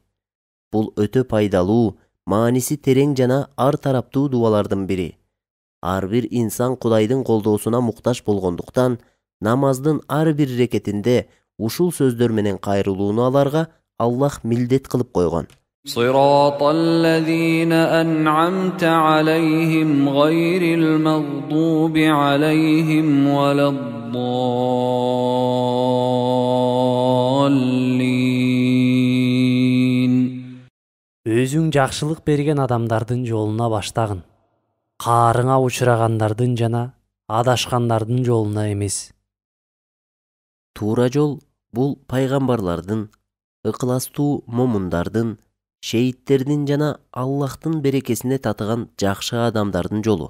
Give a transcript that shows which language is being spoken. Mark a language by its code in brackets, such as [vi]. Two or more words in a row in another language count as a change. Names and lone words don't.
[ky] Бул өтө пайдалуу, мааниси терең жана ар тараптуу дубалардын бири. Ар бир инсан Кудайдын колдоосуна муктаж болгондуктан, намаздын ар бир рекетинде ушул сөздөр менен кайрылууну аларга Аллах милдет кылып койгон. [ar] صراط الذين أنعمت عليهم غير المغضوب عليهم ولا الضالين. [ky] Өзүң жакшылык берген адамдардын жолуна баштагын. Каарыңа учурагандардын жана адашкандардын жолуна эмес. Туура жол бул пайгамбарлардын, ыкыластуу момундардын, шейттердин жана Аллахтын берекесине татыган жакшы адамдардын жолу.